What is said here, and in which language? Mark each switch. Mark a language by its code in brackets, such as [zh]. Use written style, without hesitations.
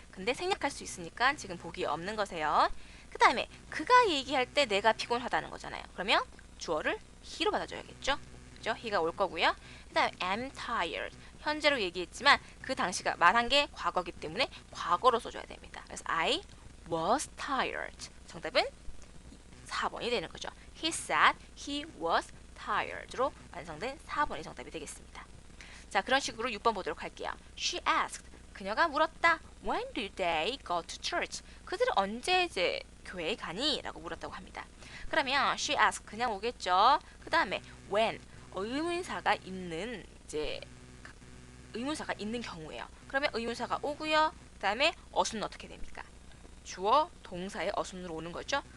[ko] 근데 생략할 수 있으니까 지금 보기 없는 거세요. 그 다음에 그가 얘기할 때 내가 피곤하다는 거잖아요. 그러면 주어를 he로 받아줘야겠죠. 그죠? he가 올 거고요. 그 다음에 [en] I'm tired [ko] 현재로 얘기했지만 그 당시가 말한 게 과거기 때문에 과거로 써줘야 됩니다. [en] 그래서 I was tired. [ko] 정답은 4번이 되는 거죠. [en] He said he was tired [ko] 로 완성된 4번이 정답이 되겠습니다. 자, 그런 식으로 6번 보도록 할게요. [en] She asked. [ko] 그녀가 물었다. [en] When did they go to church? [ko] 그들은 언제 이제 교회에 가니? 라고 물었다고 합니다. 그러면 [en] she asked [ko] 그냥 오겠죠. 그 다음에 when 의문사가 있는 이제 의문사가 있는 경우예요. 그러면 의문사가 오고요. 그 다음에 어순은 어떻게 됩니까? 주어 동사의 어순으로 오는 거죠.